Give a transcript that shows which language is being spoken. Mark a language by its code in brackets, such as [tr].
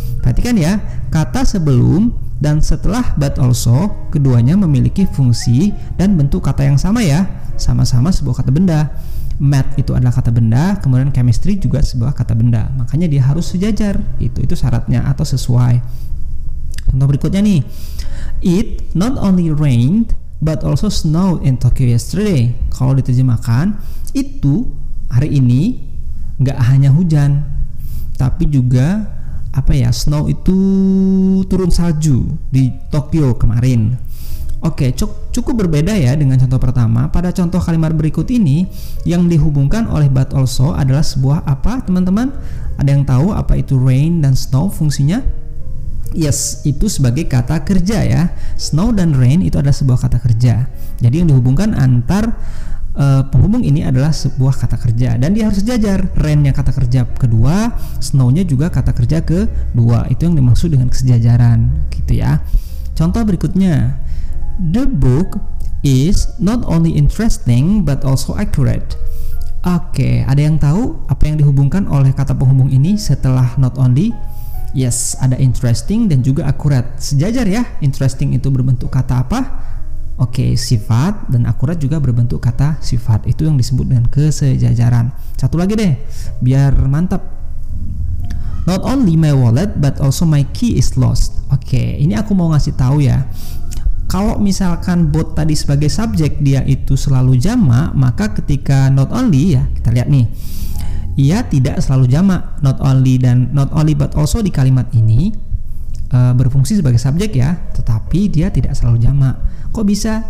[id] Perhatikan ya, kata sebelum dan setelah but also keduanya memiliki fungsi dan bentuk kata yang sama ya, sama-sama sebuah kata benda. Math itu adalah kata benda, kemudian chemistry juga sebuah kata benda, makanya dia harus sejajar. Itu syaratnya atau sesuai. [en] Contoh berikutnya nih, it not only rained but also snowed in Tokyo yesterday. [id] Kalau diterjemahkan, itu hari ini nggak hanya hujan tapi juga snow itu turun salju di Tokyo kemarin. Oke, cukup berbeda ya dengan contoh pertama. Pada contoh kalimat berikut ini yang dihubungkan oleh but also adalah sebuah apa teman-teman? Ada yang tahu apa itu rain dan snow fungsinya? Yes, itu sebagai kata kerja ya. Snow dan rain itu adalah sebuah kata kerja. Jadi yang dihubungkan antar penghubung ini adalah sebuah kata kerja dan dia harus sejajar. Rain-nya kata kerja kedua, snow-nya juga kata kerja kedua. Itu yang dimaksud dengan kesejajaran gitu ya. [en] Contoh berikutnya, the book is not only interesting but also accurate. [id] Oke, ada yang tahu apa yang dihubungkan oleh kata penghubung ini setelah not only? Yes, ada interesting dan juga accurate. Sejajar ya. Interesting itu berbentuk kata apa? Oke, sifat, dan akurat juga berbentuk kata sifat. Itu yang disebut dengan kesejajaran. Satu lagi deh, biar mantap. [en] Not only my wallet but also my key is lost. [id] Oke, ini aku mau ngasih tahu ya. Kalau misalkan both tadi sebagai subjek dia itu selalu jamak, maka ketika not only ya, kita lihat nih. Ia tidak selalu jamak. Not only but also di kalimat ini berfungsi sebagai subjek ya, tetapi dia tidak selalu jamak. Kok bisa?